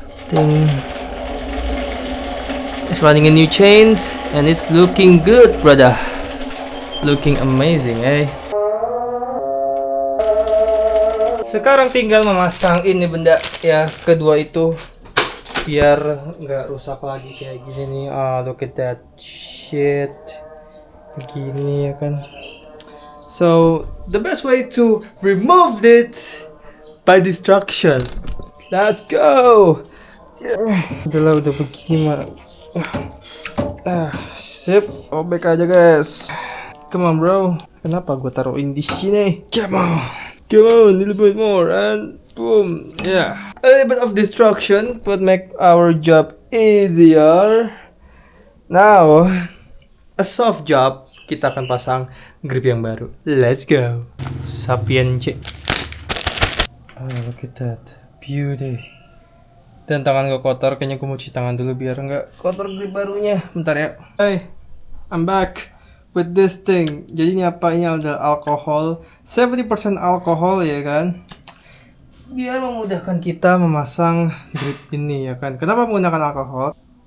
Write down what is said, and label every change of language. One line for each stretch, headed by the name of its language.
English: Thing is running a new chains and it's looking good, brother. Looking amazing, eh.
Indonesian: Sekarang tinggal memasang ini benda ya, kedua itu biar nggak rusak lagi kayak gini nih.
English: Look at that shit.
Indonesian: Begini ya kan.
English: So the best way to remove it by destruction. Let's go.
Indonesian: Udahlah, udah begini mah. Sip, obek aja guys.
English: Come on bro.
Indonesian: Kenapa gue taruhin di sini?
English: Come on, a little bit more and boom. Yeah, a little bit of destruction but make our job easier. Now, a soft job.
Indonesian: Kita akan pasang grip yang baru.
English: Let's go. Sapien C. Look at that beauty.
Indonesian: Dan tangan gue kotor, kayaknya gue mau cuci tangan dulu biar nggak kotor grip barunya. Bentar ya.
English: Hey, I'm back with this thing.
Indonesian: Jadi ini apa? Ini ada alkohol, 70% alkohol ya kan, biar memudahkan kita memasang grip ini ya kan. Kenapa menggunakan alkohol?